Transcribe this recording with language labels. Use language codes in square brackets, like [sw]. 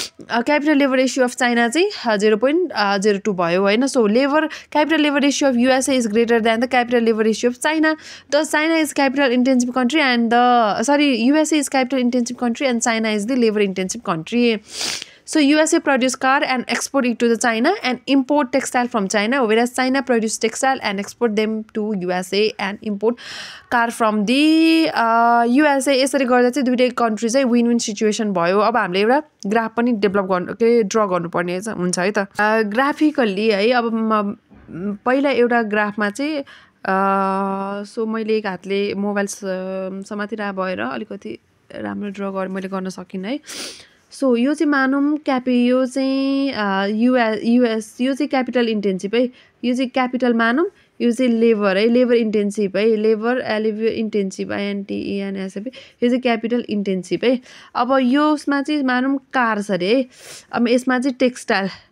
[en] capital labour ratio of China [ne] चाहिँ 0.02 भयो हैन [en] So capital labour ratio of USA is greater than the capital labour ratio of China the China is capital intensive country and the USA is capital intensive country and China is the labor intensive country. So USA produce car and export it to the China and import textile from China, whereas China produce textile and export them to USA and import car from the USA. [ne] यसरी गर्दा चाहिँ दुईटै country चाहिँ win win situation भयो अब हामीले एउटा graph पनि डेभलप गर्नु ड्रा गर्नुपर्ने हुन्छ है त ग्राफिकली है अब पहिला एउटा ग्राफमा चाहिँ सो मैले एक हातले मोबाइल समातिरा भएर अलिकति राम्रो ड्रा मैले गर्न सकिन है सो यो चाहिँ मानौं यो चाहिँ युएस यो चाहिँ क्यापिटल इन्टेन्सिभ है यो चाहिँ क्यापिटल मानौं यो चाहिँ लेबर है लेबर इन्टेन्सिभ है लेबर इन्टेन्सिभ INTENSIV यो चाहिँ क्यापिटल इन्टेन्सिभ है अब यसमा चाहिँ मानौं कार छ अरे है अब यसमा चाहिँ टेक्सटाइल